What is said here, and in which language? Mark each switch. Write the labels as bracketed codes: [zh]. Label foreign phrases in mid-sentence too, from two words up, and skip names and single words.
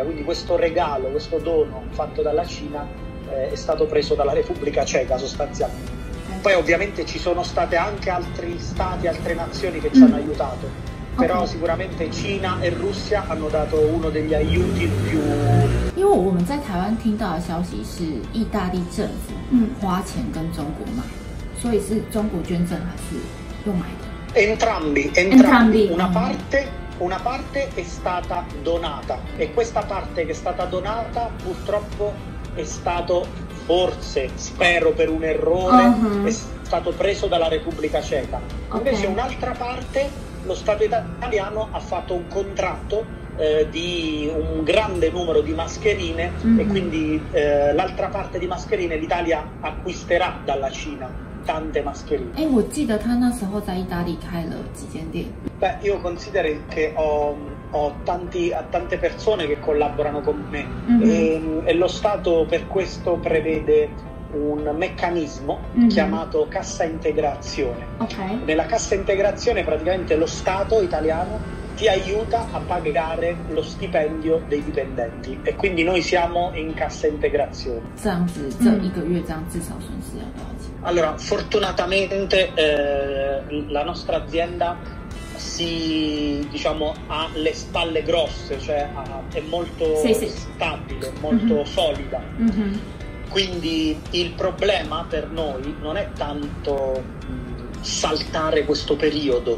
[it] Quindi questo regalo, questo dono fatto dalla Cina è stato preso dalla Repubblica Ceca sostanzialmente. Poi ovviamente ci sono state anche altri stati, altre nazioni che ci hanno aiutato, però sicuramente Cina e Russia hanno dato uno degli aiuti più。 [zh] 因为我们在台湾听到的消息是意大利政府花钱跟中国买，所以是中国捐赠还是用买的？ [it] Entrambi. Una parte è stata donata e questa parte che è stata donata purtroppo è stato forse, spero per un errore, è stato preso dalla Repubblica Ceca. Invece un'altra parte lo Stato italiano ha fatto un contratto di un grande numero di mascherine e quindi l'altra parte di mascherine l'Italia acquisterà dalla Cina tante mascherine. [zh] 我记得他那时候在意大利开了几间店。 [it] Beh, io considero che ho tante persone che collaborano con me e lo Stato per questo prevede un meccanismo chiamato cassa integrazione. Okay. Nella cassa integrazione praticamente lo Stato italiano ti aiuta a pagare lo stipendio dei dipendenti e quindi noi siamo in cassa integrazione. [zh] 这样子，这一个月这样至少损失要多少钱？ [it] Allora, fortunatamente la nostra azienda ha le spalle grosse, cioè è molto stabile, molto solida. Quindi il problema per noi non è tanto saltare questo periodo.